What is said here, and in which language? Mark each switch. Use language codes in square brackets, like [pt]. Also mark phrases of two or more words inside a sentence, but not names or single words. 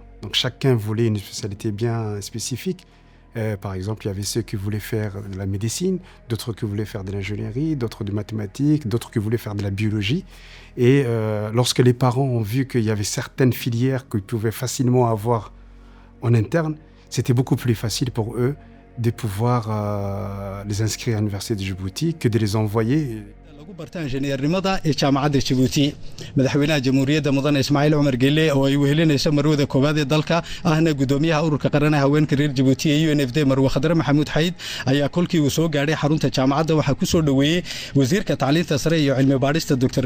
[fr] Donc chacun voulait une spécialité bien spécifique. Par exemple, il y avait ceux qui voulaient faire de la médecine, d'autres qui voulaient faire de l'ingénierie, d'autres de mathématiques, d'autres qui voulaient faire de la biologie. Et lorsque les parents ont vu qu'il y avait certaines filières qu'ils pouvaient facilement avoir en interne, c'était beaucoup plus facile pour eux de pouvoir les inscrire à l'université de Djibouti que de les envoyer. [so] barta injineernimada ee jaamacadda Djibouti madaxweynaha jamhuuriyadda mudane Ismaaciil Omar Guelleh oo ay wehelinayso marwada koobaad ee dalka ahna gudoomiyaha ururka qaranka haweenka reer Djibouti ee UNFD Marwo Khadra Maxamuud Xayd ayaa kolkii uu soo gaadhay xarunta jaamacadda waxa ku soo dhaweeyay wasiirka tacliinta sare iyo cilmi baadhista Dr.